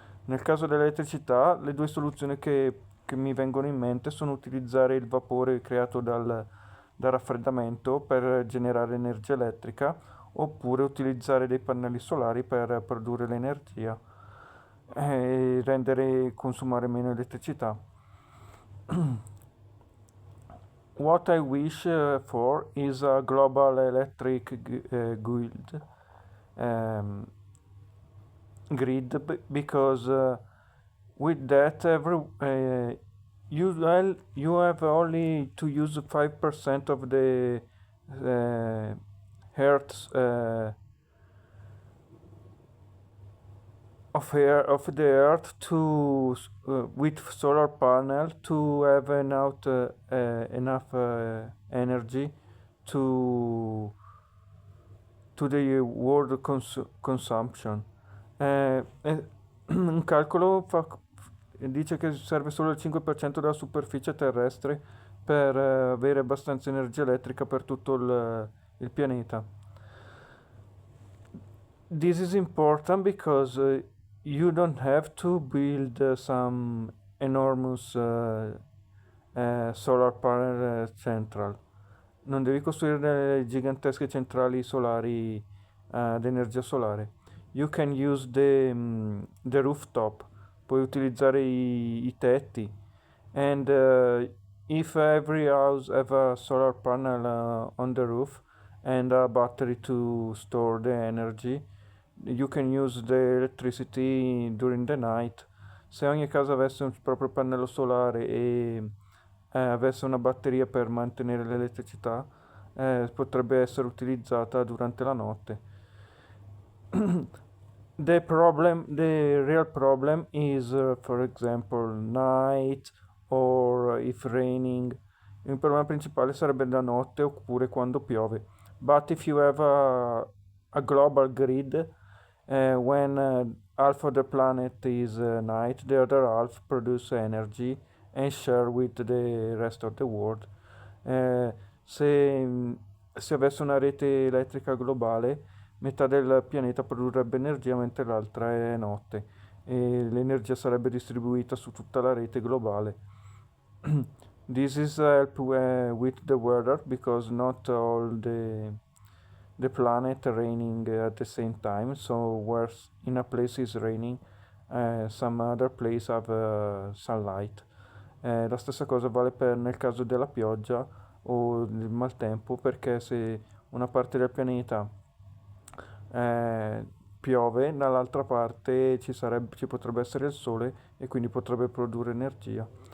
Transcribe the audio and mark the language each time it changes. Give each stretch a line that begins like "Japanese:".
Italian: Nel caso dell'elettricità, le due soluzioni che mi vengono in mente sono utilizzare il vapore creato dal raffreddamento per generare energia elettrica, oppure utilizzare dei pannelli solari per produrre l'energia e rendere consumare meno elettricità.
English: What I wish for is a global electric grid, um, because with that you have only to use 5% of the uh, hertz of the earth to with solar panel to have enough energy to the world consumption.
Italian: Un calcolo dice che serve solo il 5% della superficie terrestre per avere abbastanza energia elettrica per tutto il pianeta.
English: This is important because you don't have to build some enormous solar panel central.
Italian: Non devi costruire delle gigantesche centrali solari ad energia solare.
English: You can use the rooftop,
Italian: puoi utilizzare i tetti,
English: and if every house have a solar panel on the roof and a battery to store the energy, you can use the electricity during the night.
Italian: Se ogni casa avesse un proprio pannello solare e avesse una batteria per mantenere l'elettricità, potrebbe essere utilizzata durante la notte.
English: The real problem is, for example, night or if raining.
Italian: Il problema principale sarebbe la notte oppure quando piove.
English: But if you have a global grid, when half of the planet is night, the other half produce energy and share with the rest of the world.
Italian: Eh, se, se avesse una rete elettrica globale, metà del pianeta produrrebbe energia mentre l'altra è notte e l'energia sarebbe distribuita su tutta la rete globale.
English: This is help with the weather because not all the planet raining at the same time. So where in a place is raining, some other place have sunlight.
Italian: La stessa cosa vale nel caso della pioggia o del maltempo, perché se una parte del pianeta piove, dall'altra parte ci potrebbe essere il sole e quindi potrebbe produrre energia.